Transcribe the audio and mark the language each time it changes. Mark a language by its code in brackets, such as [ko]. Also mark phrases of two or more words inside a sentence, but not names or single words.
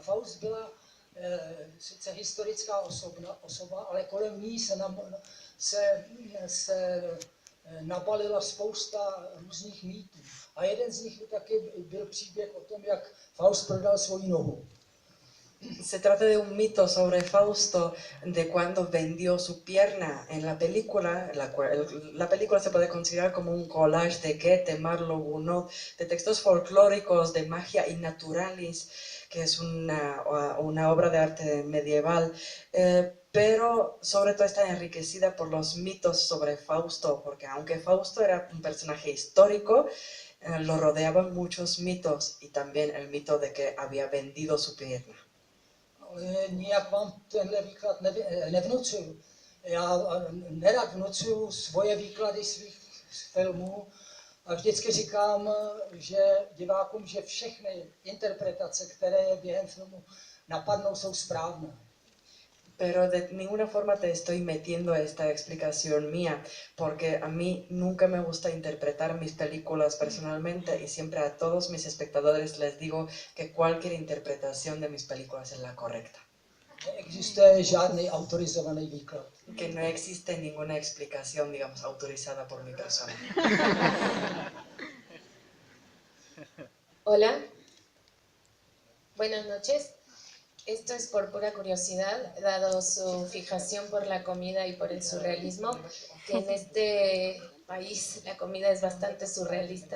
[cs] Faust byla sice historická osoba, ale kolem ní se nabalila spousta různých mýtů. A jeden z nich taky byl příběh o tom, jak Faust prodal svoji nohu. [es] Se trata de un mito sobre Fausto, de cuando vendió su pierna. En la película, la película se puede considerar como un collage de Goethe, Marlowe, Gounod, de textos folclóricos, de magia innaturalis, que es una obra de arte medieval, pero sobre todo está enriquecida por los mitos sobre Fausto, porque aunque Fausto era un personaje histórico, lo rodeaban muchos mitos y también el mito de que había vendido su pierna. [cs] Nijak vám tenhle výklad nevnucuju. Já nerad vnucuju svoje výklady svých filmů a vždycky říkám, že divákům, že všechny interpretace, které je během filmu napadnou, jsou správné. [es] Pero de ninguna forma te estoy metiendo esta explicación mía, porque a mí nunca me gusta interpretar mis películas personalmente y siempre a todos mis espectadores les digo que cualquier interpretación de mis películas es la correcta. [cs] Neexistuje žádný autorizovaný výklad. [es] Que no existe ninguna explicación, digamos, autorizada por mi persona. Hola, buenas noches. Esto es por pura curiosidad, dado su fijación por la comida y por el surrealismo, que en este país la comida es bastante surrealista.